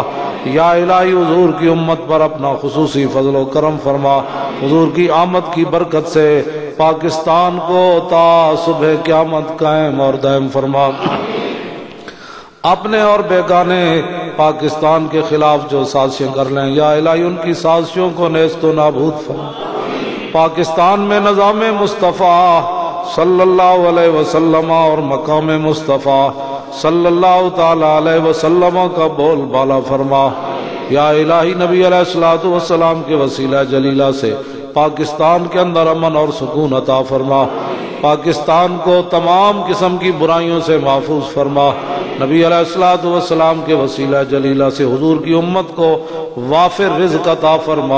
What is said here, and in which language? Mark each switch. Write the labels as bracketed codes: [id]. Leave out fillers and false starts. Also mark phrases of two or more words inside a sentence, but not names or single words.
[ur] یا الہی حضور کی امت پر اپنا خصوصی فضل و کرم فرما، حضور کی آمد کی برکت سے پاکستان کو تا صبح قیامت قائم اور دائم فرما۔ اپنے اور بیگانے پاکستان کے خلاف جو سازشیں کر لیں، یا الہی ان کی سازشوں کو نیست و نابود فرما۔ پاکستان میں نظام مصطفیٰ صلی اللہ علیہ وسلم اور مقام مصطفیٰ صلی اللہ تعالی علیہ وسلم کا بول بالا فرما۔ یا الہی نبی علیہ الصلوۃ والسلام کے وسیلہ جلیلہ سے پاکستان کے اندر امن اور سکون عطا فرما، پاکستان کو تمام قسم کی برائیوں سے محفوظ فرما، نبی علیہ الصلوۃ والسلام کے وسیلہ جلیلہ سے حضور کی امت کو وافر رزق عطا فرما۔